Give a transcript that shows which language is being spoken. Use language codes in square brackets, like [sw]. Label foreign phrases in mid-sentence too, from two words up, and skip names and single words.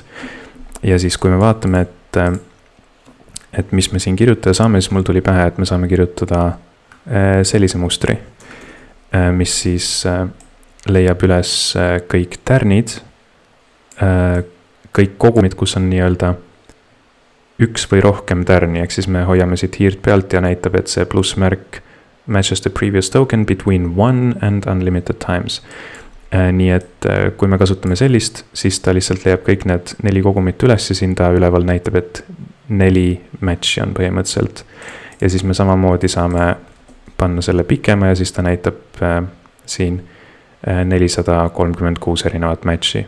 [et] Ja siis, kui me vaatame, et mis me siin kirjutada saame, siis mul tuli pähe, et me saame kirjutada sellise mustri, mis siis leiab üles kõik tärnid, kõik kogumid, kus on nii-öelda üks või rohkem tärni, ehk siis me hoiame siit hiirt pealt ja näitab, et see plussmärk [en] matches the previous token between 1 and unlimited times. [et] Nii et kui me kasutame sellist, siis ta lihtsalt leiab kõik need 4 kogumit üles ja siin ta üleval näitab, et 4 match'i on põhimõtteliselt. Ja siis me samamoodi saame panna selle pikema ja siis ta näitab siin 436 erinevat match'i.